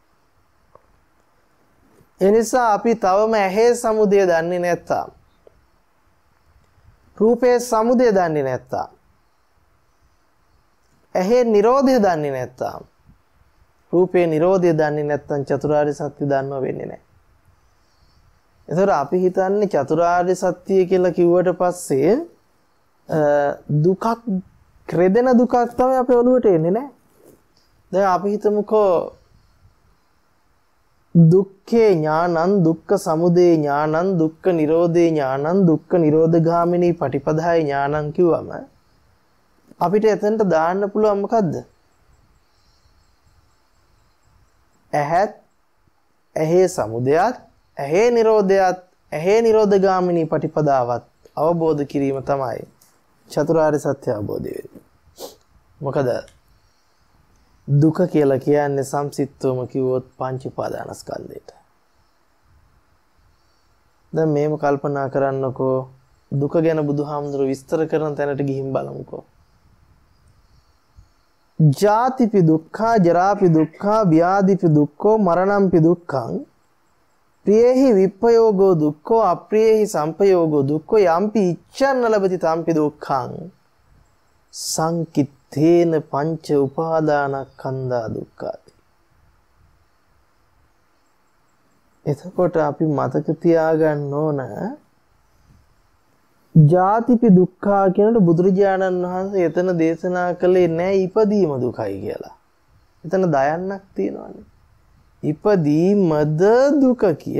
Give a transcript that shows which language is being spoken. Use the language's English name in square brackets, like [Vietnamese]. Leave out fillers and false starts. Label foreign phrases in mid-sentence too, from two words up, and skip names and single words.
[Sinhala] ඒ නිසා අපි තවම ඇහි සමුදය දන්නේ නැත්තම් රූපේ සමුදය දන්නේ නැත්තම් ඇහි නිරෝධය දන්නේ නැත්තම් රූපේ නිරෝධය දන්නේ නැත්තම් චතුරාර්ය සත්‍ය දන්නව වෙන්නේ නැහැ. ඒතර අපි හිතන්නේ චතුරාර්ය සත්‍ය කියලා කිව්වට පස්සේ දුකක් ක්‍රෙදෙන දුකක් තමයි අපේ ඔළුවට එන්නේ නැහැ. දැන් අපි හිතමුකෝ [Pali] දුක්ඛේ ඥානං දුක්ඛ සමුදය ඥානං දුක්ඛ නිරෝධේ ඥානං දුක්ඛ නිරෝධගාමිනී පටිපදාය ඥානං [Sinhala] කිව්වම අපිට එතනට දාන්න පුළුවන් මොකද්ද? ඇහත් ඇහි සමුදයත් ඇහි නිරෝධයත් ඇහි නිරෝධගාමිනී පටිපදාවත් අවබෝධ කිරීම තමයි චතුරාර්ය සත්‍ය අවබෝධය වෙන්නේ. මොකද දුක කියලා කියන්නේ සංසිද්ධවම කිව්වොත් පංච උපාදානස්කන්ධයට. දැන් මේව කල්පනා කරන්නකෝ දුක ගැන බුදුහාමුදුරුවෝ විස්තර කරන තැනට ගිහින් බලමුකෝ. [Pali] ජාතිපි දුක්ඛා ජරාපි දුක්ඛා ව්‍යාධිපි දුක්ඛෝ මරණම්පි දුක්ඛං ප්‍රියේහි විප්පයෝගෝ දුක්ඛෝ අප්‍රියේහි සම්පයෝගෝ දුක්ඛෝ යම්පි ඉච්ඡන්න ලබති තම්පි දුක්ඛං සංකිත්තේන පංච උපාදානස්කන්ධා දුක්ඛාති. [Sinhala] එතකොට අපි මතක තියාගන්න ඕන [Pali] ජාතිපි දුක්ඛා [Sinhala] කියනකොට බුදුරජාණන් වහන්සේ එතන දේශනා කළේ නෑ ඉපදීම දුකයි කියලා. එතන දයන්නක් තියෙනවානේ. ඉපදීමද දුක කිය.